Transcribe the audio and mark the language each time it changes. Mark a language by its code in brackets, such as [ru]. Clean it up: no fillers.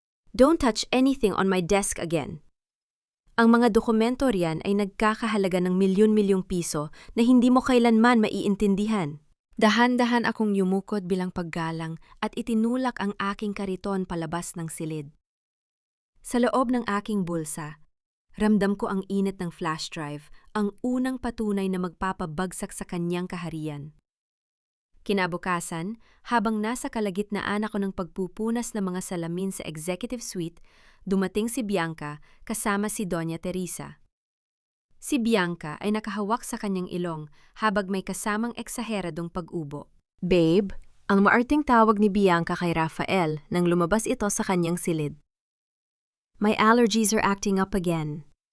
[en] Don't touch anything on my desk again. [tl] Ang mga dokumento riyan ay nagkakahalaga ng milyon-milyong piso na hindi mo kailanman maiintindihan. Dahan-dahan akong yumukod bilang paggalang at itinulak ang aking kariton palabas ng silid. Sa loob ng aking bulsa, ramdam ko ang init ng flash drive, ang unang patunay na magpapabagsak sa kanyang kaharian. Kinabukasan, habang nasa kalagitnaan ako ng pagpupunas ng mga salamin sa executive suite, dumating si Bianca kasama si Doña Teresa. Si Bianca ay nakahawak sa kanyang ilong habang may kasamang eksaheradong pag-ubo. Babe, ang maarting tawag ni Bianca kay Rafael nang lumabas ito sa kanyang silid. [en] My allergies are acting up again.